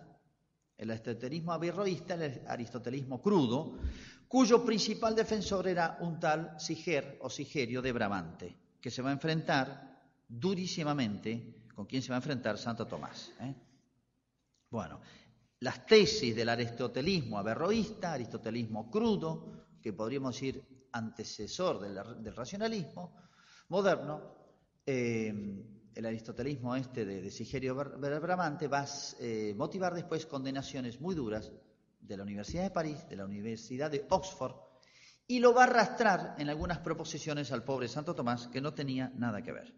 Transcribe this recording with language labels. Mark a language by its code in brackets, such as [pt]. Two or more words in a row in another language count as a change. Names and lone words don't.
[es] El aristotelismo averroísta, el aristotelismo crudo, cuyo principal defensor era un tal Siger o Sigerio de Bramante, que se va a enfrentar durísimamente, ¿con quién se va a enfrentar? Santo Tomás. Bueno, las tesis del aristotelismo averroísta, aristotelismo crudo, que podríamos decir antecesor del racionalismo moderno, el aristotelismo de Sigerio de Bramante va a motivar después condenaciones muy duras de la Universidad de París, de la Universidad de Oxford, y lo va a arrastrar en algunas proposiciones al pobre Santo Tomás, que no tenía nada que ver.